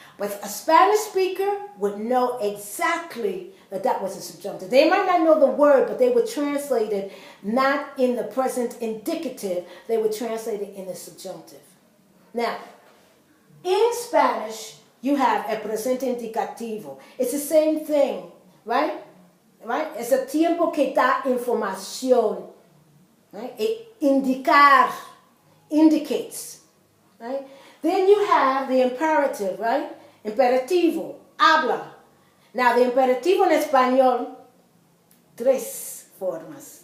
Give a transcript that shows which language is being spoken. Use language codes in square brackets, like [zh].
[en] But a Spanish speaker would know exactly that was a subjunctive. They might not know the word, but they would translate it not in the present indicative, they would translate it in the subjunctive. Now, in Spanish, you have el presente indicativo. It's the same thing, right? Right? [es] Es el tiempo que da información. [en] Right? Indicar, indicates. Right? Then you have the imperative, right? [es] Imperativo, habla. [en] Now, the [es] imperativo en español, tres formas.